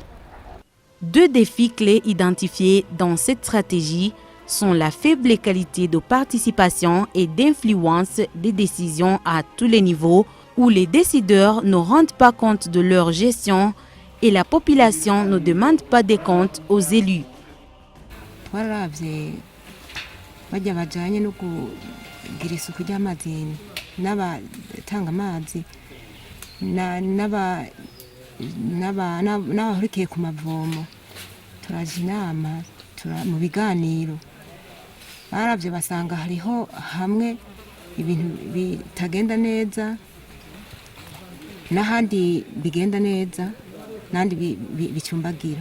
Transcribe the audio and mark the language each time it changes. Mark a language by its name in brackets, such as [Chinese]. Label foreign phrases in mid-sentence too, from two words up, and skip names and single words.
[French] Deux défis clés identifiés dans cette stratégie sont la faible qualité de participation et d'influence des décisions à tous les niveaux, où les décideurs ne rendent pas compte de leur gestion et la population ne demande pas des comptes aux élus. [Rundi] n'abahurikiye ku mavomo turaje inama mu biganiro baravye basanga hariho hamwe ibintu bitagenda neza n'ahandi bigenda neza n'andi bicumbagira.